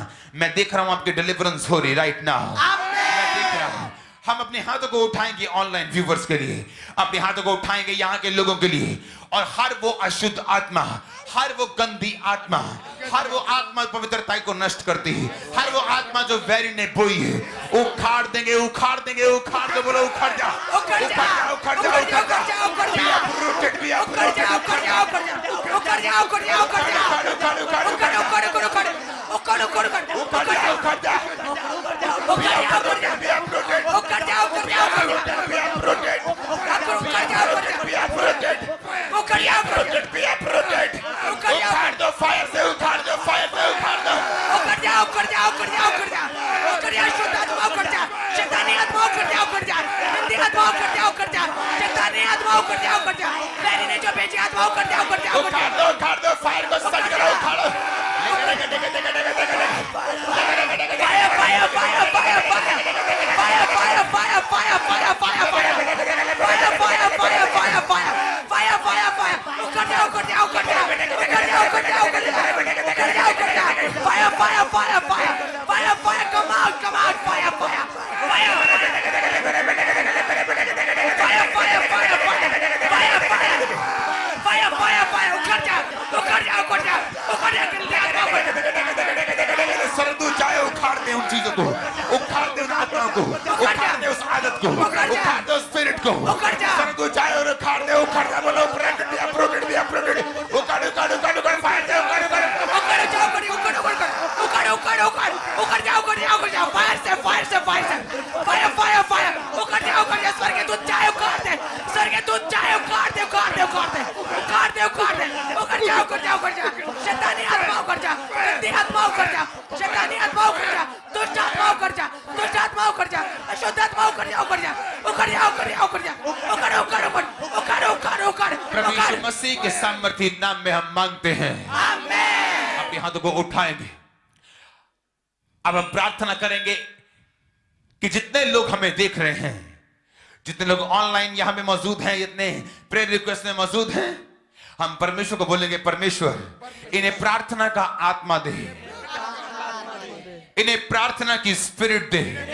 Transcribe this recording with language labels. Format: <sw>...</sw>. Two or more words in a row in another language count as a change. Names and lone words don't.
<hi>मैं देख रहा हूं आपकी डिलीवरेंस हो रही</hi> <en>right now.</en> <hi>मैं देख रहा हूं। हम अपने हाथों को उठाएंगे</hi> <en>online viewers</en> <hi>के लिए, अपने हाथों को उठाएंगे यहाँ के लोगों के लिए, और हर वो अशुद्ध आत्मा, हर वो गंदी आत्मा, हर वो आत्मा पवित्रता को नष्ट करती है, हर वो आत्मा जो वैरी ने बोई है, उखाड़ देंगे, उखाड़ देंगे, उखाड़ दो, बोलो उखाड़ जा, उखाड़ जा, उखाड़ जा, उखाड़ जा, उखाड़ जा,</hi> <en>uprooted, be uprooted,</en> <hi>उखाड़ जा, उखाड़ जा, उखाड़ जा, उखाड़ जा, उखाड़ जा, उखाड़, उखाड़, उखाड़, उखाड़, उखाड़, उखाड़, उखाड़, उखाड़, उखाड़, उखाड़, उखाड़ जा, उखाड़ जा, उखाड़ जा,</hi> <en>be uprooted,</en> <hi>उखाड़ जा, उखाड़ जा, उखाड़ जा,</hi> <en>be uprooted,</en> <hi>उखाड़ जा,</hi> <en>be uprooted,</en> <hi>उखाड़ जा,</hi> <en>be uprooted,</en> <hi>उखाड़ दो फायर से, उखाड़ दो फायर से, उखाड़ दो, उखाड़ जा, उखाड़ जा, उखाड़ जा, उखाड़ जा, उखाड़ जा, शुद्ध आत्मा उखाड़ जा, शैतानी आत्मा उखाड़ जा, उखाड़ जा, गंदी आत्मा उखाड़ जा, उखाड़ जा, शैतानी आत्मा उखाड़ जा, उखाड़ जा, वैरी ने जो भेजी आत्मा उखाड़ जा, उखाड़ जा, उखाड़ दो फायर को सेट करो, उखाड़ो,</hi> <en>fire fire fire fire fire fire fire fire fire fire fire fire fire fire fire fire fire fire fire</en> <hi>उखाड़ जा, उखाड़ जा, उखाड़ जा, उखाड़ जा, उखाड़ जा, उखाड़ जा, उखाड़ जा, उखाड़ जा,</hi> <en>fire fire fire fire fire fire come out fire fire fire fire fire fire fire fire fire fire</en> <hi>उखाड़ जा, उखाड़ जा, उखाड़ जा, उखाड़ जा, सरदू चाहे उखाड़ दे उन चीजों को, उखाड़ दे उन आत्माओं को, उखाड़ दे उस आदत को, उखाड़ दे उस स्पिरिट को, सरदू चाहे और उखाड़ दे, उखाड़ दे, बोलो</hi> <en>uprooted, be uprooted, be uprooted,</en> <hi>उखाड़, उखाड़, उखाड़, उखाड़, फायर से, उखाड़, उखाड़, उखाड़ जा, उखाड़, उखाड़, उखाड़, उखाड़, उखाड़, उखाड़ जा, उखाड़ जा, उखाड़ जा, फायर से, फायर से, फायर से,</hi> <en>fire, fire, fire,</en> <hi>उखाड़ जा, उखाड़ जा, स्वर्ग के दूत चाहे उखाड़ दे, स्वर्ग के दूत चाहे उखाड़ दे, उखाड़ दे, उखाड़ दे, उखाड़ दे, उखाड़ दे, उखाड़ जा, उखाड़ जा, उखाड़ जा, शैतानी आत्मा उखाड़ जा, गंदी आत्मा उखाड़ जा, शैतानी आत्मा उखाड़ जा, दुष्ट आत्मा उखाड़ जा, दुष्ट आत्मा उखाड़ जा, अशुद्ध आत्मा उखाड़ जा, उखाड़ जा, उखाड़ जा, उखाड़ जा, उखाड़ जा, उखाड़, उखाड़, उखाड़, उखाड़, उखाड़, प्रभु यीशु मसीह के सामर्थी नाम में हम मांगते हैं, आमीन। अपने हाथों को उठाएंगे। अब हम प्रार्थना करेंगे कि जितने लोग हमें देख रहे हैं, जितने लोग ऑनलाइन यहां में मौजूद हैं, जितने</hi> <en>prayer request</en> <hi>में मौजूद हैं, हम परमेश्वर को बोलेंगे, परमेश्वर इन्हें प्रार्थना का आत्मा दे, इन्हें प्रार्थना की स्पिरिट दे,</hi>